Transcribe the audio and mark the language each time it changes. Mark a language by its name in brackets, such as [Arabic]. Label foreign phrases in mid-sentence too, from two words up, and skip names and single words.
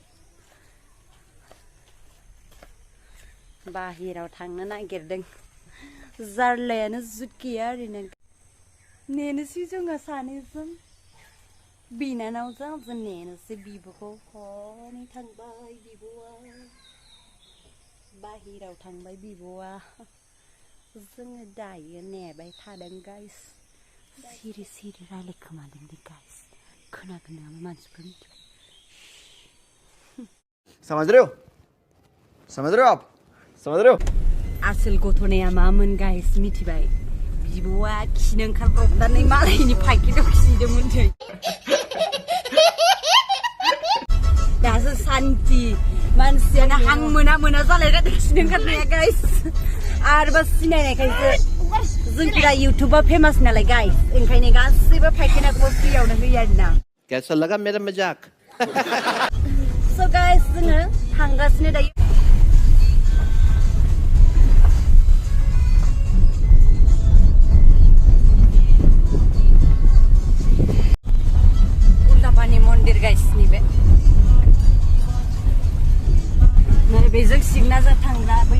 [Bodo] बाहेराव थांनो नागिरदों जारलायानो जुद गैया ओरैनो नेनोसै जोङो सानैजों बिनानावजों जों नेनोसै बिब'खौ हनै थांबाय बिब'आ बाहेराव थांबाय बिब'आ जोङो दायो नेबाय थादों गाइस सिरि सिरि रायलायखोमादों दे गाइस खोनागोन नामा मानसिफोरनि [Hindi] समझ रहे हो आप समझ रहे हो [Bodo] आसोल गथ'नाया मामोन गाइस मिथिबाय बिब'आ खिनो ओंखारब्रबनानै मालायनि पाइकेटाव खिदोंमोन दै दासो सान्ति मानसियानो हां मोना जालायगादों खिनो ओंखारनाया गाइस आरोबा सिनायनायखायसो जोंफोरा इउटुबाव फेमास नालाय गाइस ओंखायनो गासैबो पाइकेटाखौ फ्रियावनो होयो आरोना [Hindi] कैसा लगा मेरा मजाक [Bodo] स' गाइस जोङो थांगासिनो दायो मन्दिर गाइस नैबे नै बेजों सिगनाजों थांग्रा